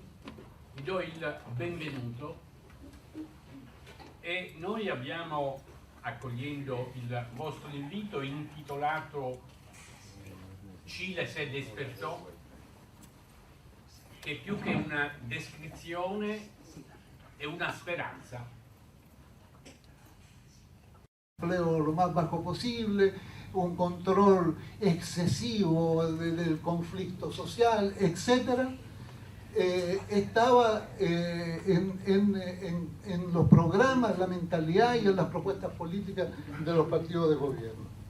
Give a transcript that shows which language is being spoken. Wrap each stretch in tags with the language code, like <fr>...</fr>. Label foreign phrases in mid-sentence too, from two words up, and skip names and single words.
<it>Vi do il benvenuto e noi abbiamo, accogliendo il vostro invito, intitolato Cile se despertò, che più che una descrizione è una speranza.</it> <es>desempleo lo más bajo posible, un control excesivo del conflicto social, etc., estaba en los programas, la mentalidad y en las propuestas políticas de los partidos de gobierno.</es>